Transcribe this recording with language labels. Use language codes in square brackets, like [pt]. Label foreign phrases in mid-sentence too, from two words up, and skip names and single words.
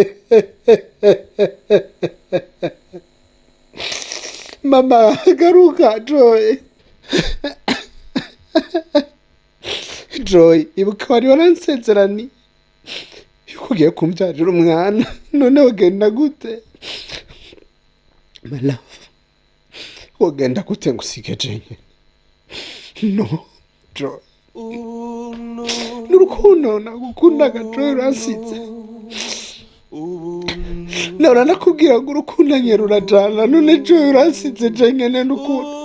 [rn] Mama garuka Joy. Joy, ibuka wari waransezerani yuko ugiye kumbyarira umwana, none wagenda gute? [en] My love, [rn] wagenda gute ngo usige jenyene? No Joy, n'urukundo nagukundaga Joy uransize. Nahora nakubwira ngo urukundo rurajana, none Joy uransize jenyene n'urukundo.